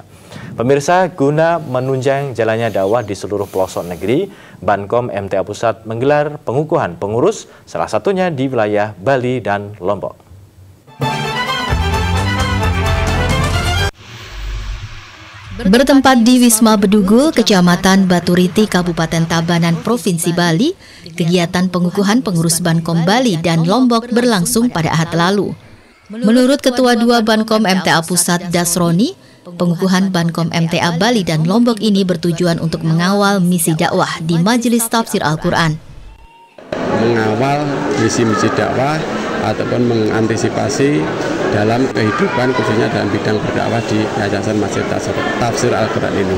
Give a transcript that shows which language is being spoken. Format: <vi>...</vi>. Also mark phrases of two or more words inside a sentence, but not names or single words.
<id>Pemirsa, guna menunjang jalannya dakwah di seluruh pelosok negeri, Bankom MTA Pusat menggelar pengukuhan pengurus, salah satunya di wilayah Bali dan Lombok. Bertempat di Wisma Bedugul, Kecamatan Baturiti, Kabupaten Tabanan, Provinsi Bali, kegiatan pengukuhan pengurus Bankom Bali dan Lombok berlangsung pada Ahad lalu. Menurut Ketua 2 Bankom MTA Pusat Dasroni, pengukuhan Bankom MTA Bali dan Lombok ini bertujuan untuk mengawal misi dakwah di Majelis Tafsir Al-Quran. Mengawal misi-misi dakwah ataupun mengantisipasi dalam kehidupan, khususnya dalam bidang berdakwah di Yayasan Masjid Tafsir Al-Quran ini.</id>